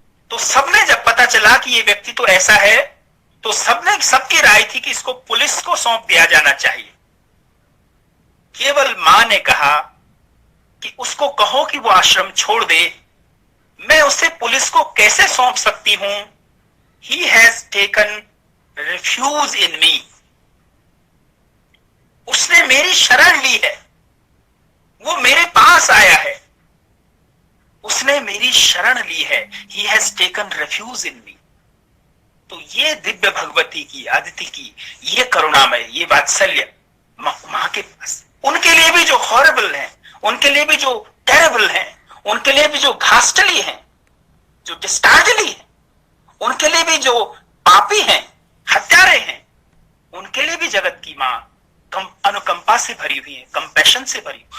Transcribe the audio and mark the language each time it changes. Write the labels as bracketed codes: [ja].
[hi] तो सबने जब पता चला कि ये व्यक्ति तो ऐसा है तो सबकी राय थी कि इसको पुलिस को सौंप दिया जाना चाहिए। केवल मां ने कहा कि उसको कहो कि वो आश्रम छोड़ दे, मैं उसे पुलिस को कैसे सौंप सकती हूं? [en] He has taken refuge in me. [hi] उसने मेरी शरण ली है, वो मेरे पास आया है, उसने मेरी शरण ली है। [en] He has taken refuge in me. [hi] तो ये दिव्य भगवती की, आदिति की ये करुणामय, ये वात्सल्य मां के पास, उनके लिए भी जो हॉरिबल है, उनके लिए भी जो टेरेबल है, उनके लिए भी जो घास्टली है, जो डिस्टार्डली है, उनके लिए भी जो पापी हैं, हत्यारे हैं, उनके लिए भी जगत की मां अनुकंपा से भरी हुई है, कंपैशन से भरी।